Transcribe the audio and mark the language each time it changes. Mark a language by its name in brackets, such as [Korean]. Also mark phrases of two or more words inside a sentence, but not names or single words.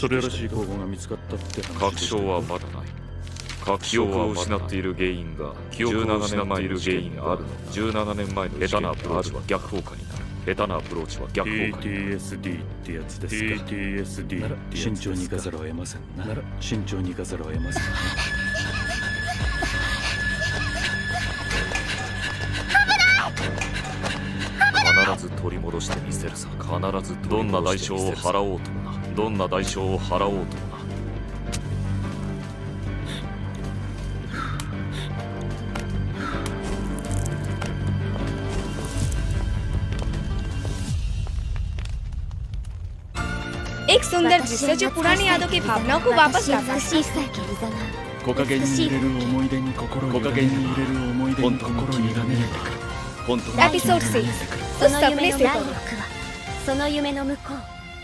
[Japanese] 確証はまだない。記憶を失っている原因が17年前の事件にあるの。17年前の下手なアプローチは逆効果になる。PTSD ってやつですか。PTSD なら慎重にいかざるを得ませんな。必ず取り戻してみせるさ。必ずどんな代償を払おうともな。 [Hindi] एक सुंदर दृश्य जो पुरानी यादों की भावनाओं को वापस लाता है। [Japanese] 木陰に入れる思い出に心を委ねてくる。 [Hindi] एपिसोड 6 उस सपने से [Japanese] その夢の向こう